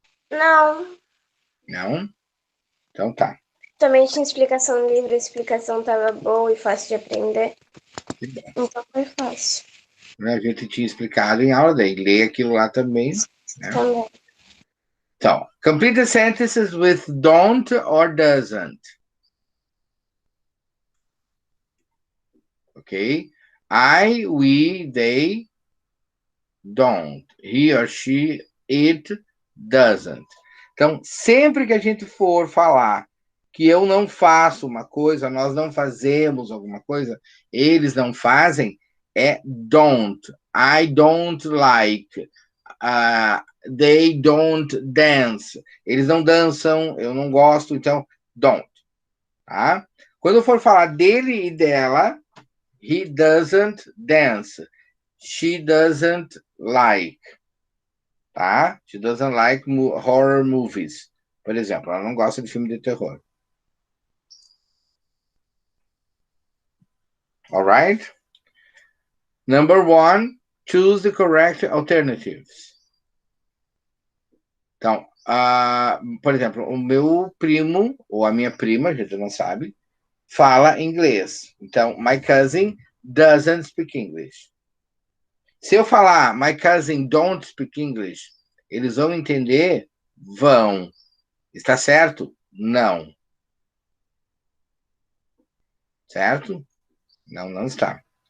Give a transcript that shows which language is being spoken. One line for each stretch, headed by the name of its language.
Portuguese: Não. Não? Então tá. Também tinha explicação no livro, a explicação estava boa e fácil de aprender. Então foi fácil. A gente tinha explicado em aula, daí lê aquilo lá também. Né? Também.
English: Então, complete the sentences with don't or doesn't. Ok? I, we, they, don't. He or she, it, doesn't.
Portuguese: Então, sempre que a gente for falar que eu não faço uma coisa, nós não fazemos alguma coisa, eles não fazem, é don't.
English: I don't like. They don't dance.
Portuguese: Eles não dançam, eu não gosto, então don't. Tá? Quando eu for falar dele e dela,
English: he doesn't dance. She doesn't like. Tá? She doesn't like horror movies.
Portuguese: Por exemplo, ela não gosta de filme de terror.
English: All right? Number 1, choose the correct alternatives.
Portuguese: Então, por exemplo, o meu primo, ou a minha prima, a gente não sabe, fala inglês.
English: Então, my cousin doesn't speak English.
Portuguese: Se eu falar
English: my cousin don't speak English,
Portuguese: eles vão entender? Vão. Está certo? Não. Certo? Não, não está.